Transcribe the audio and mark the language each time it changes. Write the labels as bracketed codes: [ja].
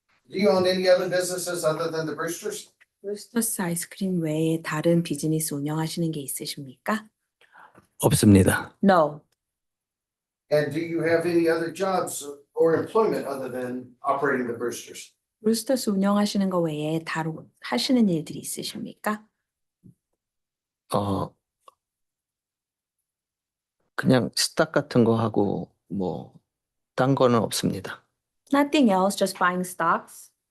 [en] Do you own any other businesses other than the Brewsters? [ko] 브루스터스 아이스크림 외에 다른 비즈니스 운영하시는 게 있으십니까? 없습니다. [en] No. And do you have any other jobs or employment other than operating the Brewsters? [ko] 브루스터스 운영하시는 거 외에 다른 하시는 일들이 있으십니까? 그냥 스탁 같은 거 하고 뭐 딴 거는 없습니다. [en] Nothing else, just buying stocks,